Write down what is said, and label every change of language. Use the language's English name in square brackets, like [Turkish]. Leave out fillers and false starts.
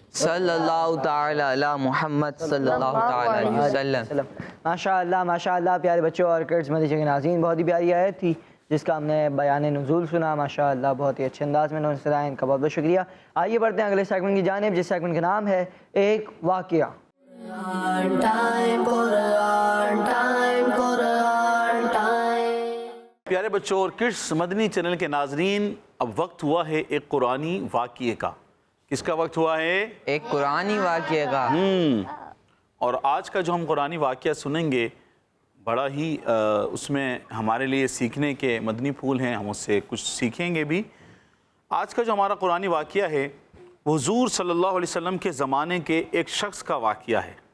[Urdu] صلی اللہ تعالی علی محمد صلی اللہ تعالی علیہ وسلم۔ ماشاءاللہ پیارے بچوں اور کرڈز مدرسے کے ناظرین، بہت ہی پیاری آیت تھی جس کا ہم نے بیان نزول سنا، ماشاءاللہ بہت ہی اچھے انداز میں انہوں نے سنایا، ان کا بہت بہت شکریہ۔ آئیے بڑھتے ہیں اگلے سیگمنٹ کی جانب، جس سیگمنٹ کا نام ہے ایک واقعہ۔ [English] Quran time, Quran time, Quran time. [Urdu] پیارے بچوں اور کڈس مدنی چینل کے ناظرین، اب وقت ہوا ہے ایک قرآنی واقعے کا۔ کس کا وقت ہوا ہے؟ ایک قرآنی واقعے کا۔ اور آج کا جو ہم قرآنی واقعہ سنیں گے، بڑا ہی اس میں ہمارے لیے سیکھنے کے مدنی پھول ہیں، ہم اس سے کچھ سیکھیں گے بھی۔ آج کا جو ہمارا قرآنی واقعہ ہے وہ حضور صلی اللہ علیہ وسلم کے زمانے کے ایک شخص کا واقعہ ہے۔